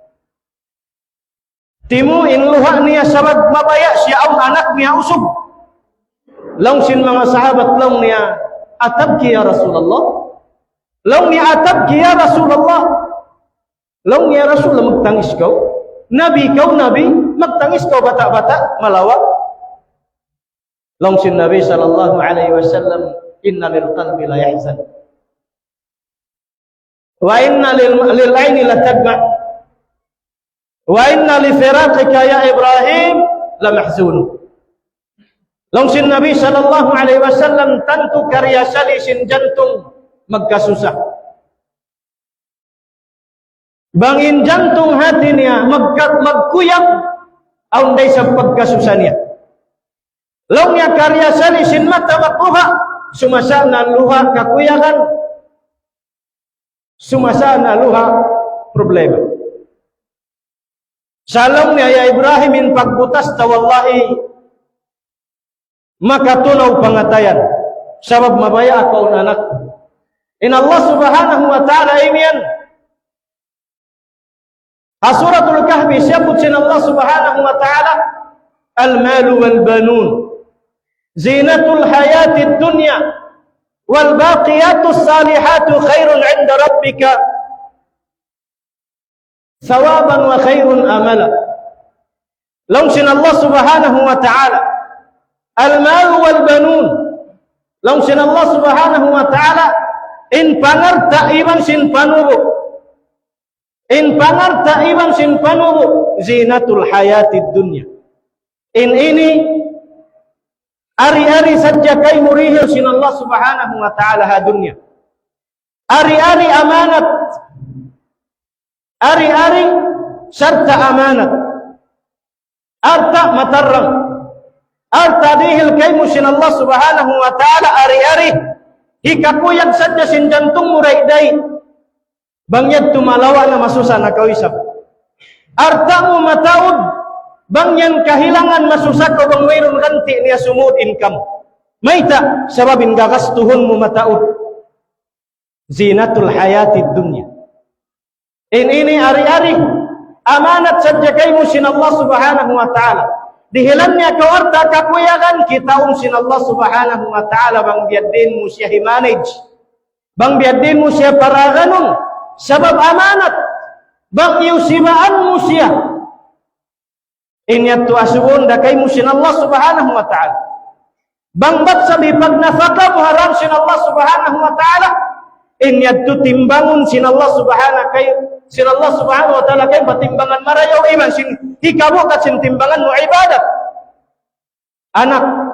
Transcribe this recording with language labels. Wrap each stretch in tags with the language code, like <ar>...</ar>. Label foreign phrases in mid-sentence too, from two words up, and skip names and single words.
<tsg>timu in luha niya sabag mabaya siya ang anak niya usog long sin mga sahabat long niya atabki ya Rasulullah long niya atabki ya Rasulullah long niya Rasulullah magtangis kau Nabi kau Nabi magtangis kau bata-bata malawa long sin Nabi</tsg> <ar>صلى الله عليه وسلم إن للقلب لا يحزن وإن للعين لا تدمع وإن لفراقك يا إبراهيم لا محزون</ar> <tsg>long sin Nabi</tsg> <ar>صلى الله عليه وسلم</ar> <tsg>tentu karya sali sin jantung magkasusah bangin jantung hati niya magkuyang aunday sa pagkasusah niya long niya karya sali sin mata magkuha sumasa na luha kakuyakan sumasa na luha problema salong niya ya Ibrahim in pagbutas tawallahi makatunaw pangatayan sabab mabaya ako ang anak in Allah subhanahu wa ta'ala imian Suratul Kahfi siyabut sin Allah subhanahu wa ta'ala</tsg> <ar>المال والبنون زينة الحياة الدنيا والباقيات الصالحات خير عند ربك ثوابا وخير أملا.</ar> <tsg>Langsung Allah Subhanahu wa ta'ala</tsg> <ar>المال والبنون.</ar> <tsg>Langsung Allah Subhanahu wa ta'ala in pangarta iban sin panubo. In pangarta iban sin panubo</tsg> <ar>زينة الحياة الدنيا.</ar> <tsg>In ini ari-ari saja kay murihil sin Allah Subhanahu wa ta'ala ha dunya. Ari-ari amanat. Ari-ari serta amanat. Arta matarram. Arta dihil kay musin Allah Subhanahu wa ta'ala ari-ari hikakuyag saja sin jantung muraiday. Bangyad tumalawa na masusa na kawisap. Arta mo mataud bangyan kahilangan masusa ko bang mayroon ganti niya sumud income. Mayta sababin gagastuhon mo mataud.</tsg> <ar>زينة الحياة الدنيا.</ar> <tsg>Ini ari-ari amanat saja kay musin Allah Subhanahu wa ta'ala. Dihilannya kau arta kakuyagan kita sin Allah Subhanahu wa ta'ala bang biadin mo siya himanage. Bang biadin mo siya paraganong sabab amanat. Bang iusibaan mo siya. Inyat tu asubun da kay musin Allah Subhanahu wa ta'ala. Bang bat sabi pag nafaka mo haram sin Allah Subhanahu wa ta'ala. Inyat tu timbangun sin Allah Subhanahu wa ta'ala kay patimbangan marayaw iman sin hikabu kat sin timbangan mo ibadat. Anak.</tsg>